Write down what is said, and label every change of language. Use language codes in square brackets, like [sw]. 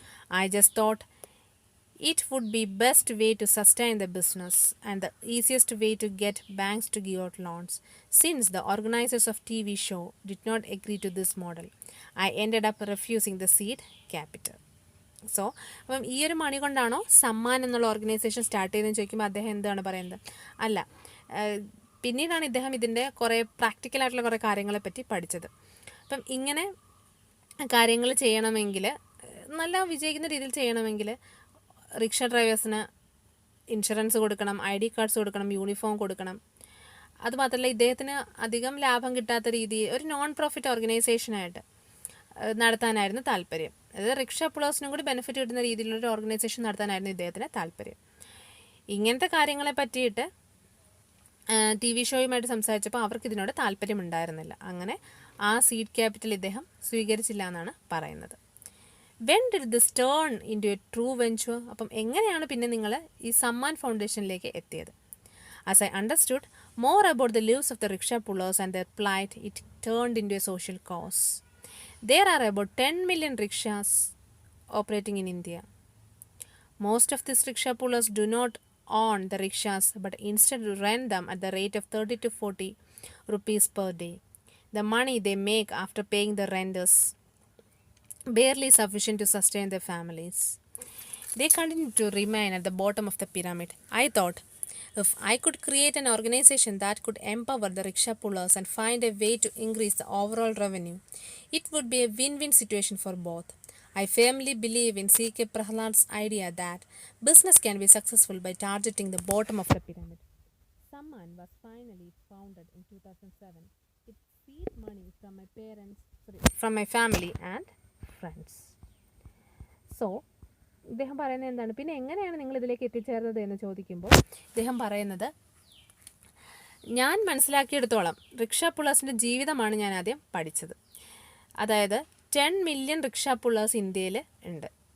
[en] I just thought it would be best way to sustain the business and the easiest way to get banks to give out loans. Since the organizers of TV show did not agree to this model, I ended up refusing the seed capital. [ml] So അപ്പം ഈ ഒരു മണി കൊണ്ടാണോ സമ്മാൻ എന്നുള്ള organisation start ചെയ്തതെന്ന് ചോദിക്കുമ്പോൾ അദ്ദേഹം എന്താണ് പറയുന്നത്? അല്ല, പിന്നീടാണ് ഇദ്ദേഹം ഇതിൻ്റെ കുറേ പ്രാക്ടിക്കലായിട്ടുള്ള കുറേ കാര്യങ്ങളെപ്പറ്റി പഠിച്ചത്. അപ്പം ഇങ്ങനെ കാര്യങ്ങൾ ചെയ്യണമെങ്കിൽ, നല്ല വിജയിക്കുന്ന രീതിയിൽ ചെയ്യണമെങ്കിൽ റിക്ഷ ഡ്രൈവേഴ്സിന് ഇൻഷുറൻസ് കൊടുക്കണം, ID കാർഡ്സ് കൊടുക്കണം, യൂണിഫോം കൊടുക്കണം. അതുമാത്രമല്ല ഇദ്ദേഹത്തിന് അധികം ലാഭം കിട്ടാത്ത രീതിയിൽ ഒരു നോൺ പ്രോഫിറ്റ് ഓർഗനൈസേഷനായിട്ട് നടത്താനായിരുന്നു താല്പര്യം. അതായത് റിക്ഷ പുളേഴ്സിനും കൂടി ബെനിഫിറ്റ് കിട്ടുന്ന രീതിയിലൊരു ഓർഗനൈസേഷൻ നടത്താനായിരുന്നു ഇദ്ദേഹത്തിന് താല്പര്യം. ഇങ്ങനത്തെ കാര്യങ്ങളെ പറ്റിയിട്ട് ടി വി ഷോയുമായിട്ട് സംസാരിച്ചപ്പോൾ അവർക്ക് ഇതിനോട് താല്പര്യമുണ്ടായിരുന്നില്ല. അങ്ങനെ ആ സീഡ് ക്യാപിറ്റൽ ഇദ്ദേഹം സ്വീകരിച്ചില്ല എന്നാണ് പറയുന്നത്. [en] When did this turn into a true venture? [ml] അപ്പം എങ്ങനെയാണ് പിന്നെ നിങ്ങൾ ഈ സമ്മാൻ ഫൗണ്ടേഷനിലേക്ക് എത്തിയത്? [en] As I understood more about the lives of the rickshaw pullers and their plight, it turned into a social cause. There are about 10 million rickshaws operating in India. Most of these rickshaw pullers do not own the rickshaws but instead rent them at the rate of 30 to 40 rupees per day. The money they make after paying the rent is barely sufficient to sustain their families. They continue to remain at the bottom of the pyramid. I thought, if I could create an organization that could empower the rickshaw pullers and find a way to increase the overall revenue, it would be a win-win situation for both. I firmly believe in C.K. Prahlad's idea that business can be successful by targeting the bottom of the pyramid. Samman was finally founded in 2007 with seed money from my family and friends. [ml] So, ഇദ്ദേഹം പറയുന്നത് എന്താണ്, പിന്നെ എങ്ങനെയാണ് നിങ്ങൾ ഇതിലേക്ക് എത്തിച്ചേർന്നത് എന്ന് ചോദിക്കുമ്പോൾ ഇദ്ദേഹം പറയുന്നത്, ഞാൻ മനസ്സിലാക്കിയെടുത്തോളം റിക്ഷാ പുള്ളേഴ്സിൻ്റെ ജീവിതമാണ് ഞാൻ ആദ്യം പഠിച്ചത്. അതായത് 10 മില്യൺ റിക്ഷാ പുള്ളേഴ്സ് ഇന്ത്യയിൽ ഉണ്ട്.